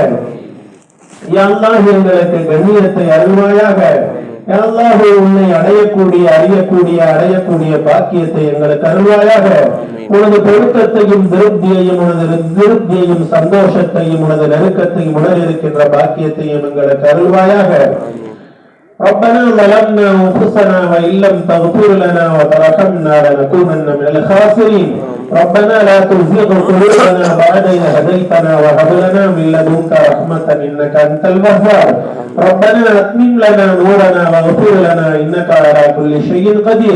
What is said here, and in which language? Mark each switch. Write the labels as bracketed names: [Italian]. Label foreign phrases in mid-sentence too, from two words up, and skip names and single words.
[Arabic] يا الله [Tamil] எங்களுக்கு கண்ணியத்தை அருள்வாயாக. அல்லாஹ் உன்னை அடையக்கூடிய பாக்கியத்தை எங்களுக்கு அருள்வாயாக. உனது பொருத்தத்தையும் திருப்தியையும் சந்தோஷத்தையும் உனது நெருக்கத்தையும் உணர இருக்கின்ற பாக்கியத்தையும் எங்களுக்கு அருள்வாயாக. [Arabic] ربنا ظلمنا أنفسنا وإن لم تغفر لنا وترحمنا لنكونن من الخاسرين. ربنا لا تزغ قلوبنا بعد إذ هديتنا وهب لنا من لدنك رحمة إنك أنت الوهاب. ربنا أتمم لنا نورنا واغفر لنا إنك على كل شيء قدير.